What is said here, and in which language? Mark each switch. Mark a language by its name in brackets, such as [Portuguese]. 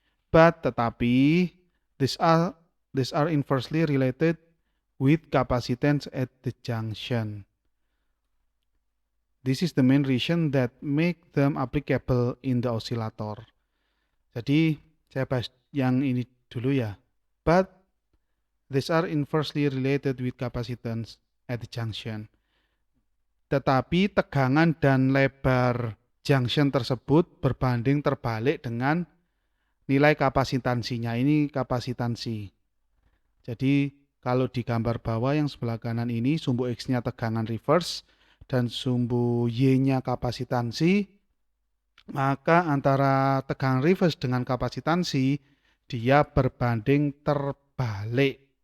[English] Tetapi these are inversely related with capacitance at the junction. This is the main reason that make them applicable in the oscillator. [Indonesian] Jadi saya bahas yang ini dulu ya. [English] But these are inversely related with capacitance at the junction. [Indonesian] Tetapi tegangan dan lebar junction tersebut berbanding terbalik dengan nilai kapasitansinya. Ini kapasitansi. Jadi kalau di gambar bawah yang sebelah kanan ini sumbu X-nya tegangan reverse dan sumbu Y-nya kapasitansi, maka antara tegangan reverse dengan kapasitansi dia berbanding terbalik.